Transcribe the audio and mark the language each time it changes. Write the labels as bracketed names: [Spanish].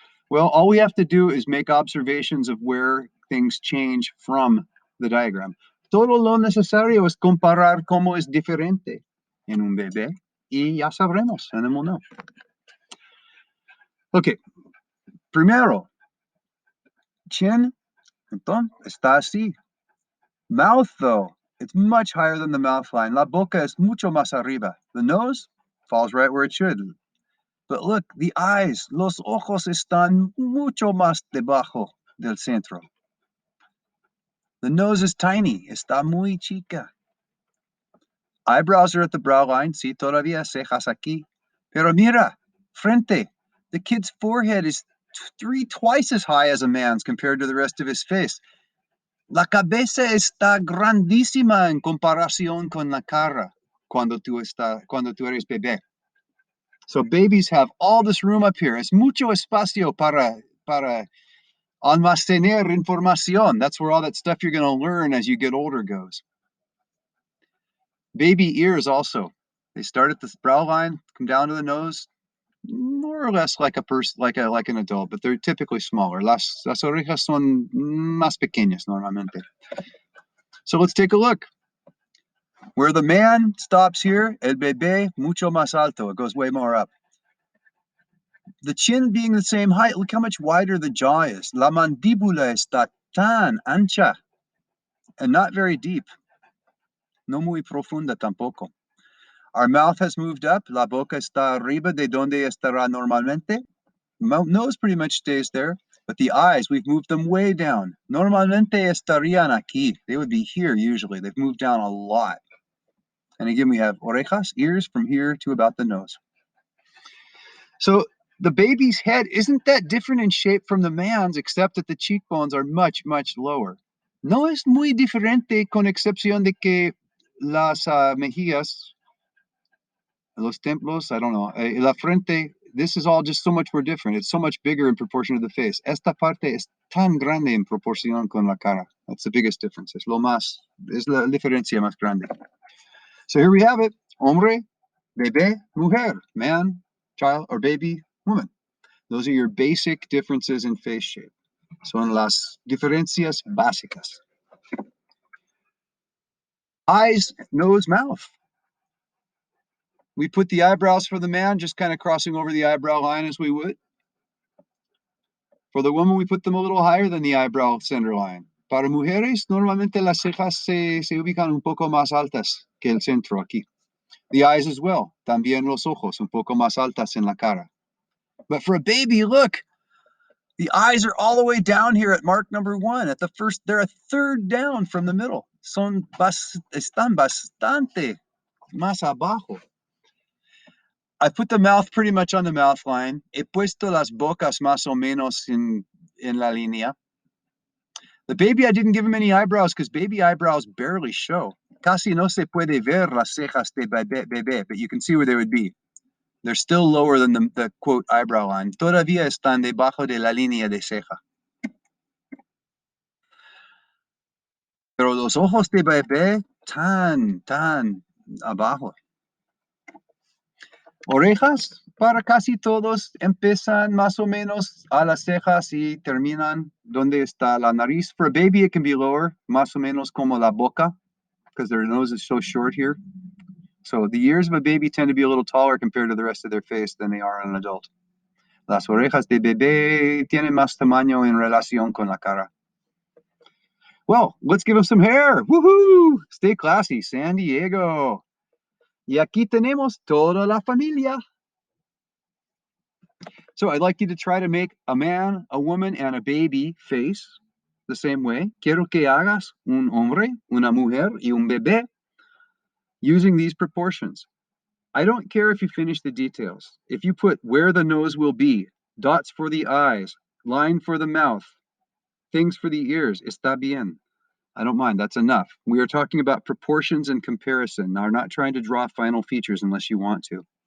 [English] Well, all we have to do is make observations of where things change from the diagram. [Spanish] Todo lo necesario es comparar cómo es diferente en un bebé y ya sabremos en el mundo. Okay, Primero, chin, entonces, está así. [English] Mouth, though, it's much higher than the mouth line. [Spanish] La boca es mucho más arriba. [English] The nose falls right where it should. But look, the eyes, [Spanish] los ojos están mucho más debajo del centro. [English] The nose is tiny, [Spanish] está muy chica. [English] Eyebrows are at the brow line, [Spanish] sí, todavía cejas aquí. Pero mira, frente. [English] The kid's forehead is twice as high as a man's compared to the rest of his face. [Spanish] La cabeza está grandísima en comparación con la cara cuando tú eres bebé. [English] So babies have all this room up here. [Spanish] Es mucho espacio para almacenar información. [English] That's where all that stuff you're going to learn as you get older goes. Baby ears also. They start at the brow line, come down to the nose, more or less like a person, like an adult, but they're typically smaller. [Spanish] Las orejas son más pequeñas normalmente. [English] So let's take a look. Where the man stops here, [Spanish] el bebé mucho más alto. [English] It goes way more up. The chin being the same height, look how much wider the jaw is. [Spanish] La mandíbula está tan ancha [English] and not very deep. [Spanish] No muy profunda tampoco. [English] Our mouth has moved up. [Spanish] La boca está arriba de donde estará normalmente. [English] Nose pretty much stays there, but the eyes, we've moved them way down. [Spanish] Normalmente estarían aquí. [English] They would be here usually. They've moved down a lot. And again, we have orejas, ears from here to about the nose. So the baby's head isn't that different in shape from the man's, except that the cheekbones are much, much lower. [Spanish] No es muy diferente con excepción de que las mejillas, los templos, [English] I don't know, [Spanish] la frente, [English] this is all just so much more different. It's so much bigger in proportion to the face. [Spanish] Esta parte es tan grande en proporción con la cara. [English] That's the biggest difference. [Spanish] Es la diferencia más grande. [English] So here we have it. [Spanish] Hombre, bebé, mujer, [English] man, child, or baby, woman. Those are your basic differences in face shape. [Spanish] Son las diferencias básicas. [English] Eyes, nose, mouth. We put the eyebrows for the man, just kind of crossing over the eyebrow line as we would. For the woman, we put them a little higher than the eyebrow center line. [Spanish] Para mujeres, normalmente las cejas se ubican un poco más altas que el centro aquí. [English] The eyes as well. [Spanish] También los ojos, un poco más altas en la cara. [English] But for a baby, look, the eyes are all the way down here at mark number 1. At the first, they're a third down from the middle. [Spanish] Están bastante más abajo. [English] I put the mouth pretty much on the mouth line. [Spanish] He puesto las bocas más o menos en la línea. [English] The baby, I didn't give him any eyebrows because baby eyebrows barely show. [Spanish] Casi no se puede ver las cejas de bebé, [English] but you can see where they would be. They're still lower than the quote eyebrow line. [Spanish] Todavía están debajo de la línea de ceja. Pero los ojos de bebé tan abajo. Orejas, para casi todos, empiezan más o menos a las cejas y terminan donde está la nariz. [English] For a baby, it can be lower, [Spanish] más o menos como la boca, [English] because their nose is so short here. So the ears of a baby tend to be a little taller compared to the rest of their face than they are on an adult. [Spanish] Las orejas de bebé tienen más tamaño en relación con la cara. [English] Well, let's give them some hair. Woohoo! Stay classy, San Diego. [Spanish] Y aquí tenemos toda la familia. [English] So I'd like you to try to make a man, a woman, and a baby face the same way. [Spanish] Quiero que hagas un hombre, una mujer, y un bebé [English] using these proportions. I don't care if you finish the details. If you put where the nose will be, dots for the eyes, line for the mouth, things for the ears, [Spanish] está bien. [English] I don't mind, that's enough. We are talking about proportions and comparison. Now, we're not trying to draw final features unless you want to.